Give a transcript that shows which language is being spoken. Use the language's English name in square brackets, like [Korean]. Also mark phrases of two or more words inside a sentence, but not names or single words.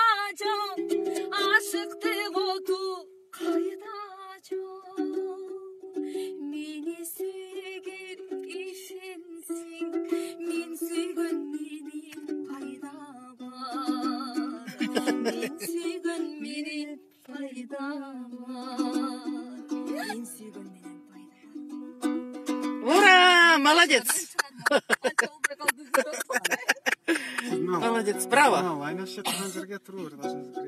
[Kyrgyz] жок ашыктык оту кайда жок мени сүйгөн ишенсең мен сүйгөн менен пайда бар мен сүйгөн менен пайда бар мен сүйгөн менен пайда бар [Russian] Ура! Молодец! Молодец, браво! [Kazakh] Айнаш тұрған жерге тұру керек.